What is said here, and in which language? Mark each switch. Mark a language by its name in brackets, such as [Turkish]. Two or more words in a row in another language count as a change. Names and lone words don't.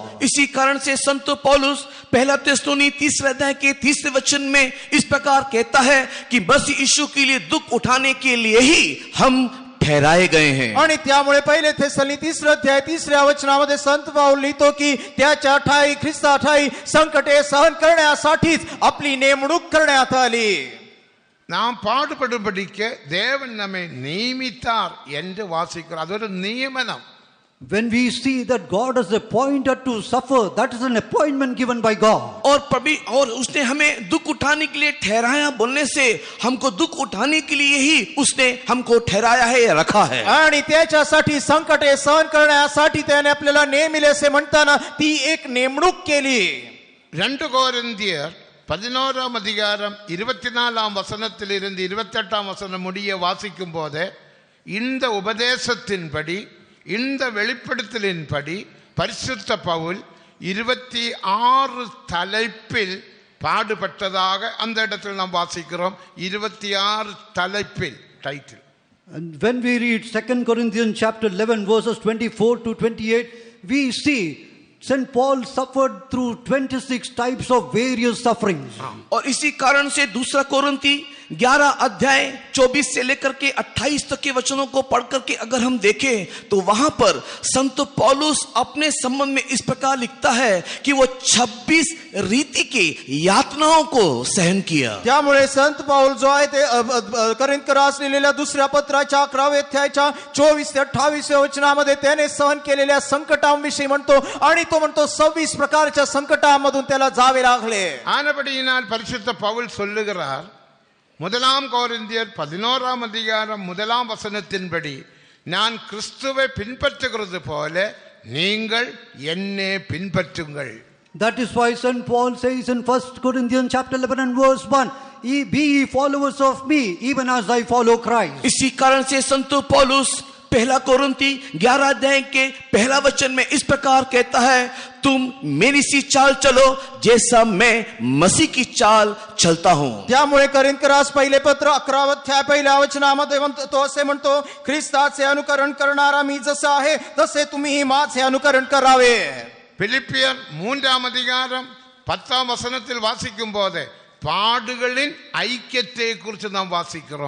[Hindi] इसी कारण से संत पौलुस 1 थिस्सलुनी 3 अध्याय के 30 वचन में इस प्रकार कहता है कि मसीह यीशु के लिए दुख उठाने के लिए ही हम ठहराए गए हैं. [Marathi] आणि त्यामुळे 1 थेसलोनी 3 अध्याय 3 वचनामध्ये संत पाऊल लिहितो की त्याच्या ठाई, ख्रिस्ता ठाई संकटे सहन करण्यासाठीच आपली नेमणूक करण्यात आली. [Tamil] நாம் பாடுபடும்படிக்கு தேவன் நம்மை நியமித்தார் என்று வாசிக்கிறோம். அது ஒரு நியமனம். [English] When we see that God has appointed to suffer, that is an appointment given by God. [Hindi] और उसने हमें दुख उठाने के लिए ठहराया बोलने से हमको दुख उठाने के लिए ही उसने हमको ठहराया है या रखा है. [Marathi] आणि त्याच्यासाठी संकटे सहन करण्यासाठी त्याने आपल्याला नेमिले असे म्हणताना ती एक नेमणूक केली. [Tamil] 2 கொரிந்தியர் 11 அதிகாரம் 24 வசனத்திலிருந்து 28 வசனம் முடிய வாசிக்கும் போது இந்த உபதேசத்தின்படி, இந்த வெளிப்படுத்தலின்படி பரிசுத்த பவுல் 26 தலைப்பில் பாடுபட்டதாக அந்த இடத்தில் நாம் வாசிக்கிறோம். 26 தலைப்பில், டைட்டில். [English] And when we read 2 Corinthians chapter 11 verses 24 to 28, we see St. Paul suffered through 26 types of various sufferings. [Hindi] और इसी कारण से 2 कोरिन्थी 11 अध्याय 24 से लेकर के 28 तक के वचनों को पढ़ करके अगर हम देखें तो वहां पर संत पौलुस अपने संबंध में इस प्रकार लिखता है कि वो 26 रीति के यातनाओं को सहन किया. [Marathi] त्यामुळे संत पाऊल जो आहे ते करिंथकरास लिहिलेल्या 2 पत्राच्या 11 अध्यायाच्या 24 ते 28 वचनामध्ये त्याने सहन केलेल्या संकटांविषयी म्हणतो आणि तो म्हणतो 26 प्रकारच्या संकटांमधून त्याला जावे लागले. [Tamil] ஆனபடியினால் பரிசுத்த பவுல் சொல்லுகிறார், 1 கொரிந்தியர் 11 அதிகாரம் 1 வசனத்தின்படி, நான் கிறிஸ்துவை பின்பற்றுகிறது போல நீங்கள் என்னை பின்பற்றுங்கள். [English] That is why St. Paul says in 1 Corinthians chapter 11 and verse 1, be ye followers of me, even as I follow Christ. [Hindi] इसी कारण से संत पौलुस पहला कोरिन्थी 11 अध्याय के पहला वचन में इस प्रकार कहता है, तुम मेरी सी चाल चलो जैसा मैं मसीह की चाल चलता हूं. [Marathi] त्यामुळे करिंथरास पहिले पत्र 11 अध्याय पहिल्या वचनामध्ये तो असे म्हणतो, ख्रिस्ताचे अनुकरण करणारा मी जसा आहे तसे तुम्हीही माझे अनुकरण करावे. [Tamil] பிலிப்பியர் 3-ாம் அதிகாரம் 10-ாம் வசனத்தில் வாசிக்கும் போது பாடுகளின் ஐக்கியத்தை குறித்து நாம் வாசிக்கிறோம்.